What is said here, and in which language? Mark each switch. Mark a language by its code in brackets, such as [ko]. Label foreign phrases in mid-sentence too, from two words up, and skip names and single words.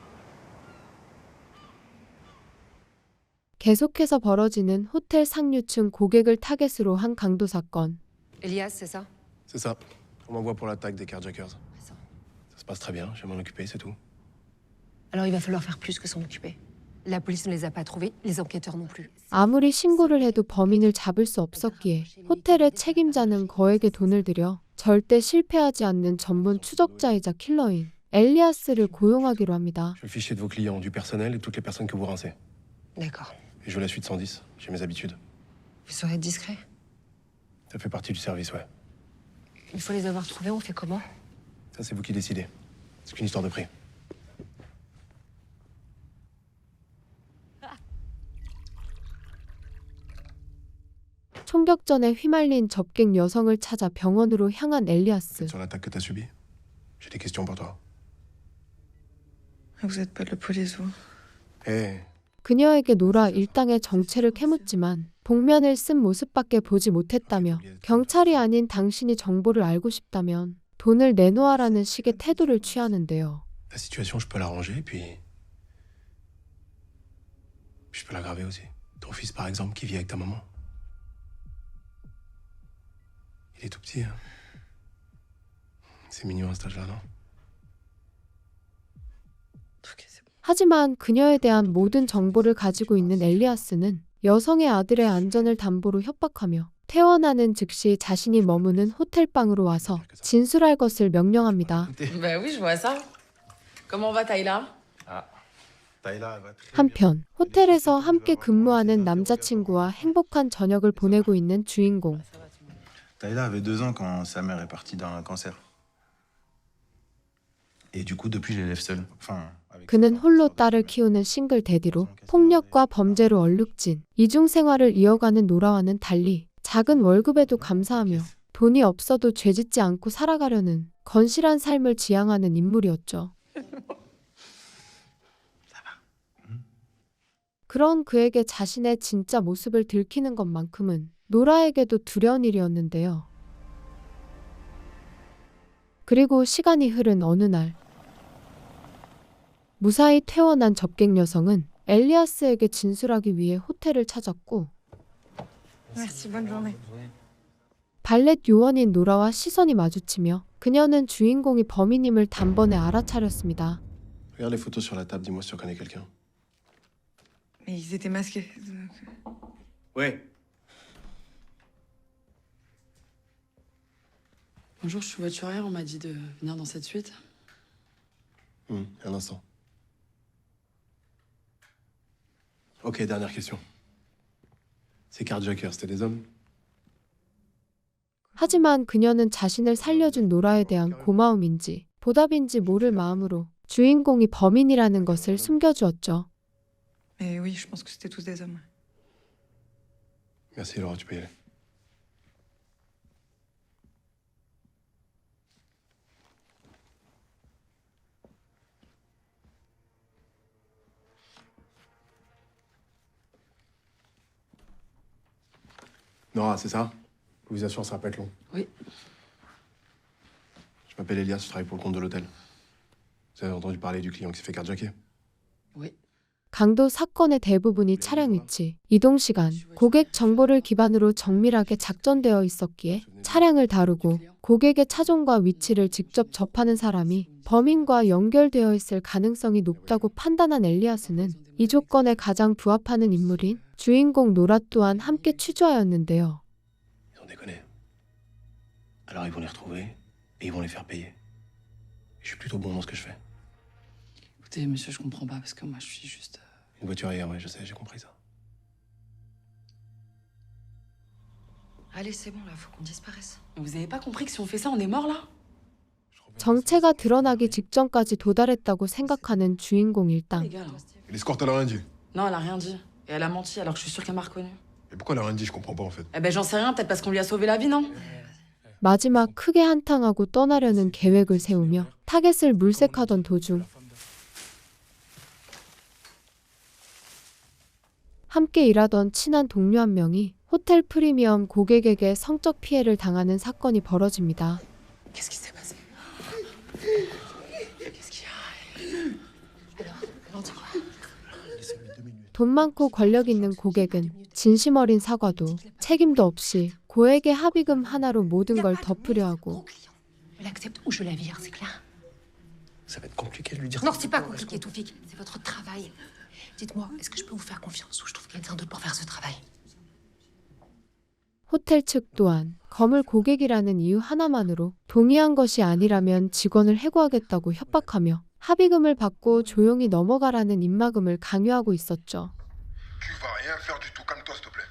[ko] 계속해서 벌어지는 호텔 상류층 고객을 타겟으로 한 강도 사건. [fr] Elias, c'est ça? C'est ça. On m'envoie pour l'attaque des carjackers. Ça se passe très bien, je vais m'en occuper, c'est tout. Alors il va falloir faire plus que s'en occuper. La police ne les a pas trouvés, les enquêteurs non plus. [ko] 아무리 신고를 해도 범인을 잡을 수 없었기에 호텔의 책임자는 거액의 돈을 들여 절대 실패하지 않는 전문 추적자이자 킬러인 엘리아스를 고용하기로 합니다. [fr] Je veux le fichier de vos clients, du personnel et toutes les personnes que vous rincez. D'accord. Et je veux la suite 110, j'ai mes habitudes. Vous saurez être discret. Ça fait partie du service, ouais. Il faut les avoir trouvés, on fait comment? Ça, c'est vous qui décidez. C'est qu'une histoire de prix. [ko] 총격전에 휘말린 접객 여성을 찾아 병원으로 향한 엘리아스. [fr] Sur l'attaque que t'as subie, j'ai des questions pour toi. Vous êtes pas de la police, vous? Hé, [ko] 그녀에게 노라 일당의 정체를 캐묻지만 복면을 쓴 모습밖에 보지 못했다며 경찰이 아닌 당신이 정보를 알고 싶다면 돈을 내놓아라는 식의 태도를 취하는데요. [fr] la situation, je peux l'arranger, puis je peux l'aggraver aussi. Ton fils, par exemple, qui vit avec ta maman. Il est tout petit, hein. C'est mignon à cet âge-là, non? Ok, c'est bon. [ko] 하지만 그녀에 대한 모든 정보를 가지고 있는 엘리아스는 여성의 아들의 안전을 담보로 협박하며 퇴원하는 즉시 자신이 머무는 호텔방으로 와서 진술할 것을 명령합니다. [fr] Bah oui, je vois ça. Comment va Taïla? [ko] 한편 호텔에서 함께 근무하는 남자친구와 행복한 저녁을 보내고 있는 주인공. [fr] Taïla avait 2 ans quand sa mère est partie d'un cancer. Et du coup, depuis, je l'élève seule. Enfin, avec [ko] 그는 홀로 딸을 키우는 싱글 대디로 폭력과 범죄로 얼룩진 이중 생활을 이어가는 노라와는 달리 작은 월급에도 감사하며 돈이 없어도 죄짓지 않고 살아가려는 건실한 삶을 지향하는 인물이었죠. 그런 그에게 자신의 진짜 모습을 들키는 것만큼은 노라에게도 두려운 일이었는데요. 그리고 시간이 흐른 어느 날, 무사히 퇴원한 접객 여성은 엘리아스에게 진술하기 위해 호텔을 찾았고, [fr] Merci, bonne journée. [ko] 발렛 요원인 노라와 시선이 마주치며 그녀는 주인공이 범인임을 단번에 알아차렸습니다. [fr] Regarde les photos sur la table, dis-moi si tu reconnais quelqu'un. Mais ils étaient masqués. Ouais. Bonjour, je suis voiturière, on m'a dit de venir dans cette suite. Un instant. Ok, dernière question. Ces carjackers, c'était des hommes? [ko] 하지만 그녀는 자신을 살려준 노라에 대한 고마움인지 보답인지 모를 마음으로 주인공이 범인이라는 것을 숨겨주었죠. [fr] Mais oui, je pense que c'était tous des hommes. Merci Laura, tu peux y aller. Nora, c'est ça? Je vous assure, ça va pas être long. Oui. Je m'appelle Elias, je travaille pour le compte de l'hôtel. Vous avez entendu parler du client qui s'est fait carjacker? Oui. [ko] 강도 사건의 대부분이 차량 위치, 이동 시간, 고객 정보를 기반으로 정밀하게 작전되어 있었기에 차량을 다루고 고객의 차종과 위치를 직접 접하는 사람이 범인과 연결되어 있을 가능성이 높다고 판단한 엘리아스는 이 조건에 가장 부합하는 인물인 주인공 노라 또한 함께 취조하였는데요. [fr] Ils ont déconné. Alors ils vont les retrouver et ils vont les faire payer. Je suis plutôt bon dans ce que je fais. Écoutez, monsieur, je comprends pas parce que moi, je suis juste. Une voiturière, ouais, je sais, j'ai compris ça. Allez, c'est bon, là, faut qu'on disparaisse. Vous avez pas compris que si on fait ça, on est mort là? [ko] 정체가 드러나기 직전까지 도달했다고 생각하는 주인공 일당. [fr] Les gars, là. Et l'escorte, elle a rien dit. Non, elle a rien dit. Et elle a menti alors que je suis sûre qu'elle m'a reconnu. Et pourquoi elle a rien dit? Je comprends pas en fait. Eh ben, j'en sais rien, peut-être parce qu'on lui a sauvé la vie, non? [ko] 마지막 크게 한탕하고 떠나려는 계획을 세우며 타겟을 물색하던 도중 함께 일하던 친한 동료 한 명이 호텔 프리미엄 고객에게 성적 피해를 당하는 사건이 벌어집니다. [fr] Qu'est-ce qui s'est passé? Qu'est-ce qu'il y a? Alors, dis-moi. [ko] 돈 많고 권력 있는 고객은 진심 어린 사과도 책임도 없이 고액의 합의금 하나로 모든 걸 덮으려 하고 [fr] Elle accepte ou je la vire, c'est clair? Ça va être compliqué de lui dire. Non, c'est pas compliqué, Toufik. C'est votre travail. Dites-moi, est-ce que je peux vous faire confiance ou je trouve quelqu'un d'autre pour faire ce travail? [ko] 호텔 측 또한 거물 고객이라는 이유 하나만으로 동의한 것이 아니라면 직원을 해고하겠다고 협박하며 합의금을 받고 조용히 넘어가라는 입막음을 강요하고 있었죠. [fr] Tu vas rien faire du tout, calme-toi s'il te plaît.